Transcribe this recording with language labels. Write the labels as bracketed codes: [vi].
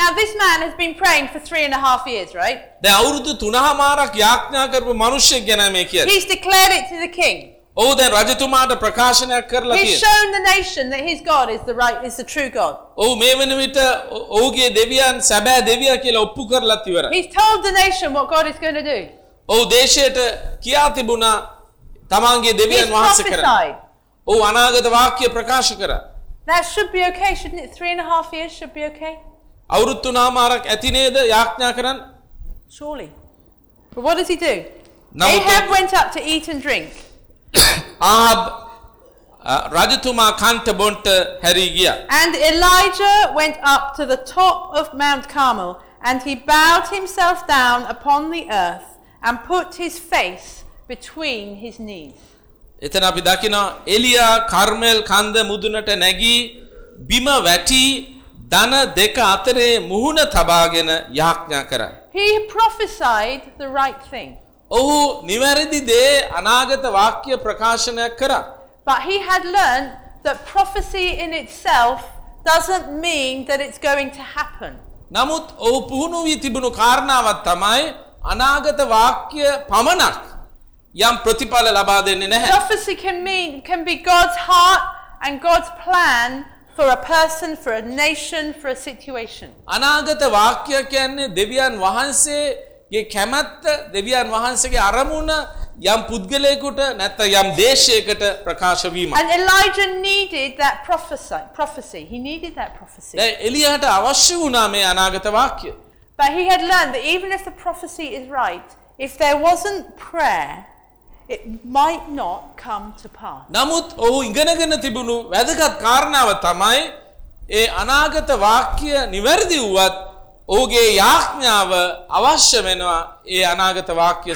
[en] Now this man has been praying for 3.5 years, right? [si] Da avurudu 3.5 yaagna karapu manushyek gena me kiyala. [en] He's declared it to the king. [si] ඔහු දැන් රජතුමාට ප්‍රකාශනයක් කරලා තියෙනවා. [en] He showed the nation that his God is the right is the true God. [si] ඔහු මේ වෙන විට ඔහුගේ දෙවියන් සැබෑ දෙවියා කියලා ඔප්පු කරලා තිබරයි. [en] He told the nation what God is going to do. [si] ඔහු දේශයට කියා තිබුණා තමන්ගේ දෙවියන් වහන්සේ කරා. ඔහු අනාගත වාක්‍ය ප්‍රකාශ කරා. [en] That should be okay, shouldn't it? 3.5 years should be okay. [si] අවුරුදු 3.5ක් ඇති නේද යාඥා කරන්න? [en] Surely. But what does he do? Ahab went up to eat and drink. [si] Ahab rajathuma kanta bonta hari giya. [en] And Elijah went up to the top of Mount Carmel and he bowed himself down upon the earth and put his face between his knees. [si] එතන අපි දකිනවා එලියා කර්මෙල් කන්ද මුදුනට නැගී බිම වැටි දන දෙක අතරේ මුහුණ තබාගෙන යාඥා කරා. [en] He prophesied the right thing. [si] ඔහු නිවැරදි දේ අනාගත වාක්‍ය ප්‍රකාශනය කරා. [en] But he had learned that prophecy in itself doesn't mean that it's going to happen. [si] නමුත් ඔහු පුහුණු වී තිබුණු කාරණාවක් තමයි අනාගත වාක්‍ය පමණක් යම් ප්‍රතිඵල ලබා දෙන්නේ නැහැ. [en] Prophecy can be God's heart and God's plan for a person, for a nation, for a situation. [si] අනාගත වාක්‍ය කියන්නේ දෙවියන් වහන්සේ ගේ කැමැත්ත දෙවියන් වහන්සේගේ අරමුණ යම් පුද්ගලයෙකුට නැත්නම් යම් දේශයකට ප්‍රකාශ වීම. [en] And Elijah needed that prophecy. He needed that prophecy. [si] ඒ එලියාට අවශ්‍ය වුණා මේ අනාගත වාක්‍ය. [en] But he had learned that even if the prophecy is right, if there wasn't prayer, it might not come to pass. [si] නමුත් ඔහු ඉගෙනගෙන තිබුණු වැදගත් කාරණාව තමයි ඒ අනාගත වාක්‍ය නිවැරදි වුවත් ඔහුගේ යාඥාව අවශ්‍ය වෙනවා ඒ අනාගත වාක්‍ය